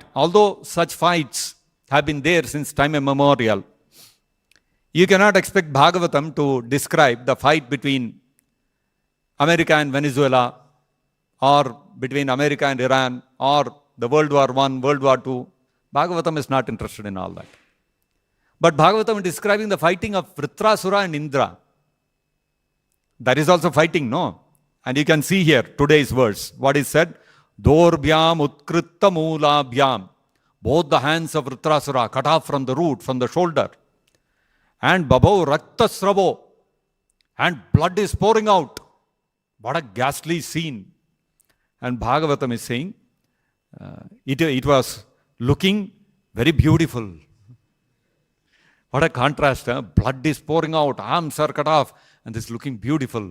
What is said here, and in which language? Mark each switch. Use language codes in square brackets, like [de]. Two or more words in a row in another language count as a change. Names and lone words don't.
[en] Although such fights have been there since time immemorial, you cannot expect Bhagavatam to describe the fight between America and Venezuela, or between America and Iran, or the World War I, World War II. Bhagavatam is not interested in all that. But Bhagavatam is describing the fighting of Vritrasura and Indra. That is also fighting, no? And you can see here today's verse. What is said? [sa] Dorbhyam utkritta moolabhyam. [en] Both the hands of Vritrasura cut off from the root, from the shoulder. And [sa] babau raktasravo. [en] And blood is pouring out. What a ghastly scene. And Bhagavatam is saying, it was looking very beautiful. What a contrast. Blood is pouring out, arms are cut off, and this is looking beautiful.